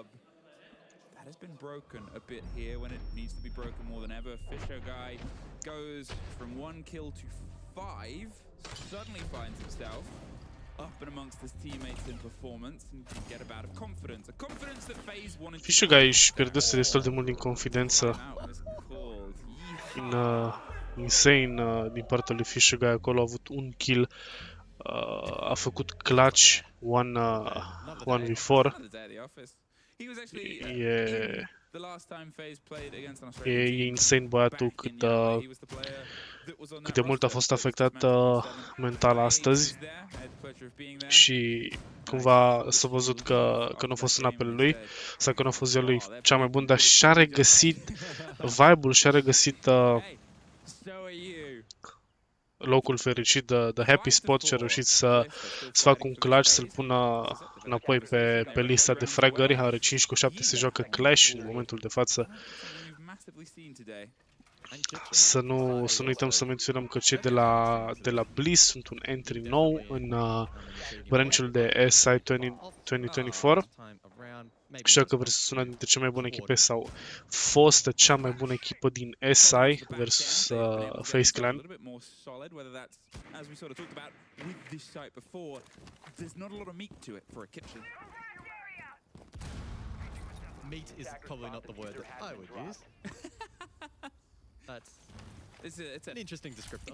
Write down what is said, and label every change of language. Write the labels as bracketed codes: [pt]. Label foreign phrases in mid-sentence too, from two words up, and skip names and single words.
[en] That has been broken a bit here when it needs to be broken more than ever. Fisho Guy goes from 1 kill to 5, suddenly finds himself up and amongst his teammates in performance and can get a bout of confidence. A confidence that FaZe wanted to... [ro] Fisho Guy își pierduse destul de mult din confidență. Insane din partea lui Fisho Guy acolo, a avut un kill, a făcut clutch 1v4. E insane băiatul cât de mult a fost afectat mental astăzi și cumva s-a văzut că nu a fost în apele lui sau că nu a fost ziua lui cea mai bună, dar și-a regăsit vibe-ul, și-a regăsit locul fericit, [en] the happy spot, [ro] și a reușit să facă un clutch, să-l pună înapoi pe lista de fragări. Are 5-7, se joacă Clash în momentul de față. Să nu uităm să menționăm că cei de la Bliss sunt un entry nou în branch-ul de SI 2024. Știu că versus una dintre cele mai bune echipe sau fostă cea mai bună echipă din SI versus FaZe Clan. [en] Meat is probably not the word that I would use. It's an interesting descriptor.